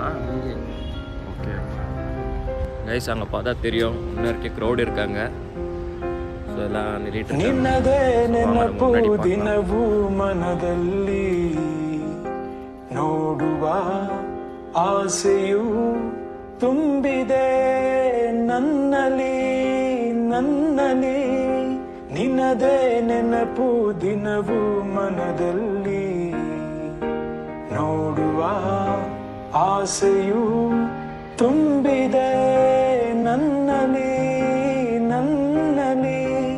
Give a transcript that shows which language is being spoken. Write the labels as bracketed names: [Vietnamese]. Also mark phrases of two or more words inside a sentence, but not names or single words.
[English] okay guys, [Tamil] அங்கே பார்த்தா தெரியும் இன்னும் இருக்க க்ரௌட் இருக்காங்க. ஸோ எல்லாம் [Kannada] ನಿನ್ನದೇ ನೆನಪು ದಿನವೂ ಮನದಲ್ಲಿ ನೋಡುವ ಆಸೆಯು ತುಂಬಿದೆ ನನ್ನಲ್ಲಿ ನನ್ನಲ್ಲಿ. ನಿನ್ನದೇ ನೆನಪು ದಿನವೂ ಮನದಲ್ಲಿ ನೋಡುವ ಆಸೆಯು ತುಂಬಿದೆ ನನ್ನಲ್ಲಿ ನನ್ನಲ್ಲಿ.